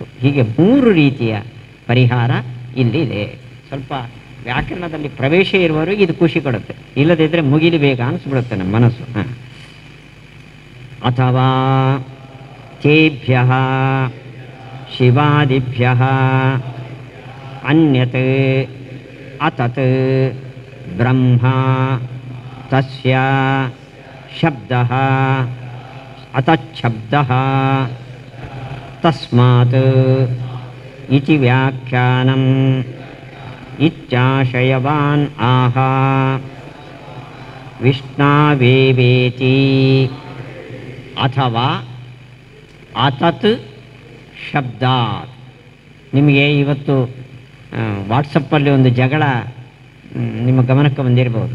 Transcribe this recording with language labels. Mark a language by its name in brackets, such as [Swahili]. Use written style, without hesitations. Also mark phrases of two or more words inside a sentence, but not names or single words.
[Kannada] ಹೀಗೆ 3 ರೀತಿಯ ಪರಿಹಾರ ಇಲ್ಲಿದೆ. ಸ್ವಲ್ಪ ವ್ಯಾಕರಣದಲ್ಲಿ ಪ್ರವೇಶ ಇರುವವರಿಗೆ ಇದು ಖುಷಿ ಕೊಡುತ್ತೆ, ಇಲ್ಲದಿದ್ದರೆ ಮುಗಿಲಿ ಬೇಗ ಅನಿಸ್ಬಿಡುತ್ತೆ ನಮ್ಮ ಮನಸ್ಸು. [Sanskrit] ಅಥವಾ ತೇಭ್ಯ ಶಿವಾದಿಭ್ಯ ಅನ್ಯತ್ ಅತತ್ ಬ್ರಹ್ಮ ತಸ್ಯ ಶಬ್ದಃ ಅತಚ್ಛಬ್ದಃ ತಸ್ಮಾತ್ ಇತಿ ವ್ಯಾಖ್ಯಾನಂ ಇತ್ಯಾಶಯವಾನ್ ಆಹ ವಿಷ್ಣಾವೇವೇತಿ. ಅಥವಾ ಅತತ್ ಶಬ್ದಾತ್. [Kannada] ನಿಮಗೆ ಇವತ್ತು ವಾಟ್ಸಪ್ಪಲ್ಲಿ ಒಂದು ಜಗಳ ನಿಮ್ಮ ಗಮನಕ್ಕೆ ಬಂದಿರಬಹುದು.